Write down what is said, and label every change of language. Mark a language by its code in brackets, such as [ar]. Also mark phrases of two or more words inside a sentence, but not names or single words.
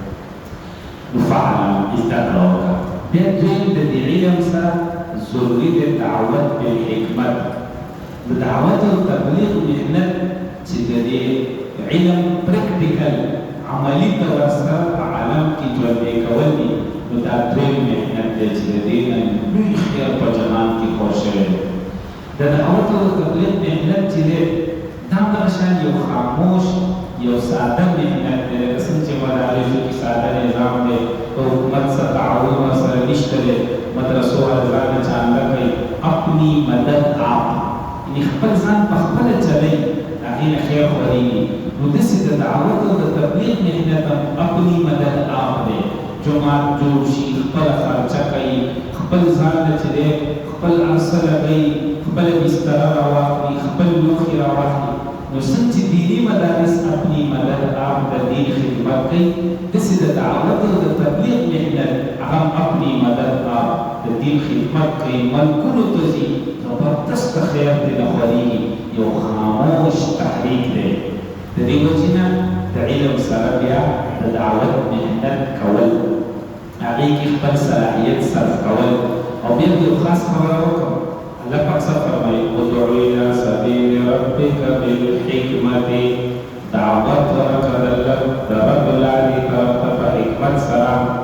[ps] نو فعلم زده کړه وکړه بیا دویم د دې علم سره ضروري دی دعوت بالحکمت د دعوت او تبلیغ محنت چې د دې علم پریکټیکل عملي طور سره په عالم کې ژوندی کول دي نو دا دویم محنت دی چې د دې نه لوی خیر په جهان کې خور شوی دی د دعوت او تبلیغ محنت چې دی دا همدغه شان یو خاموش یو ساده محنت دی لکه څنګه چې مدارسو کې ساده نظام دی په حکومت سره تعاون ورسره نشته دی مدرسو والا ځان نه چانده کوي [ur] اپنی مدد آپ [ps] یعنې خپل ځان په خپله چلوي د هغې نه خیر خورېږي نو داسې د دعوت او د تبلیغ محنت هم [ur] اپنی مدد آپ [ps] دی جومات جوړ شي خپله خرچه کوي خپل ځان نه چې دی خپل عرصه لګوي خپله بستره راواخلي خپل لوښي راواخلي نو څنګه چې دیني مدارس [ur] اپنی مدد آپ [ps] د دین خدمت کوي داسې د دعوت او د تبلیغ محنت هغه هم [ur] اپنی مدد آپ [ps] د دین خدمت کوي ملکونو ته ځي زبردست خیر پرې نه خورېږي یو خاموش تحریک دی د دې وجې نه د علم سره بیا د دعوت محنت کول هغې کې خپل صلاحیت صرف کول او بیا یو خاص خبره وکړم الله پاک څه فرمایي [ar] ادعو الی سبیل ربک بالحکمت [ps] دعوت ورکړه د رب لارې طرف ته په حکمت سره